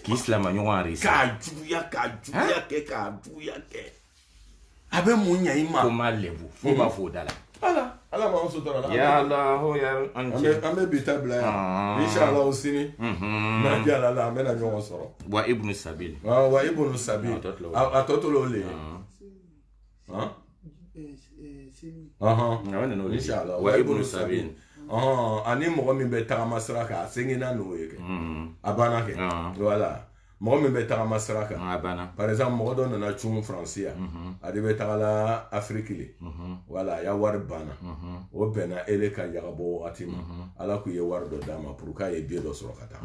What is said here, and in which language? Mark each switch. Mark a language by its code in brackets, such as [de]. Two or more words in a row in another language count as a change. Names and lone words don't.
[bm] k'i silama ɲɔgɔn enregistré k'a juguya kɛ a bɛ mun ɲɛ i ma ko ma lɛbu fo b'a fɔ o da la ala b'an sutura la [ar] يا الله [bm] an bɛ bi ta bila yan inshallah o sini n'a diya la an bɛna ɲɔgɔn sɔrɔ [ar] وابن السبيل [bm] a tɔ to le ye inshallah [ar] وابن السبيل [bm] ani mɔgɔ min bɛ tagama sira kan a sengina n'o ye kɛ a banna kɛ voilà mɔgɔ min bɛ tagama sira kan [fr] par exemple [bm] mɔgɔ dɔ nana cun faransi yan a de bɛ tagala afiriki le wala a y'a wari banna o bɛnna ele ka ɲagabɔ wagati ma ala k'u ye wari dɔ d'a ma pour k'a ye biye dɔ sɔrɔ ka taa